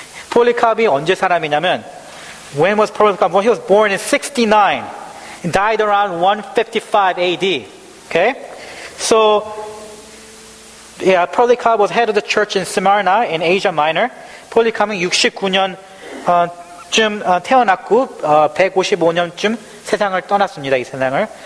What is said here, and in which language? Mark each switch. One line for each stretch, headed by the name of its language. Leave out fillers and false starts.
Korean: 폴리캅이 언제 사람이냐면
English: when was Polycarp? Well, he was born in 69 and died around 155 AD. Okay? So yeah, Polycarp was head of the church in Smyrna in Asia Minor.
Korean: 폴리캅은 69년쯤 태어났고 155년쯤 세상을 떠났습니다. 이 세상을.